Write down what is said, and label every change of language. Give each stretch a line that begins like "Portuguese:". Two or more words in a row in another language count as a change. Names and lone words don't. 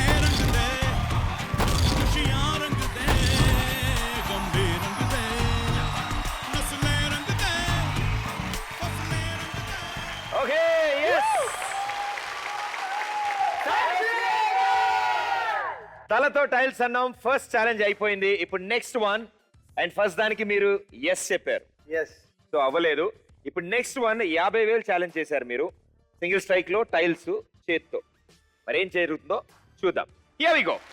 Hindi: रंग दे खुशियां रंग दे गम भी रंग दे नस्लें रंग दे फसलें रंग दे
English: okay yes.
Telugu: తలతో టైల్స్ అన్నాం.
English: first challenge
Telugu: అయిపోయింది. ఇప్పుడు
English: next one. and first
Telugu: దానికి మీరు ఎస్ చెప్పారు. ఎస్ సో అవ్వలేదు. ఇప్పుడు
English: next one 50,000 challenge
Telugu: చేశారు మీరు.
English: single strike
Telugu: లో టైల్స్ చేత్తో. మరి ఏం జరుగుతుందో చూద్దాం.
English: here we go.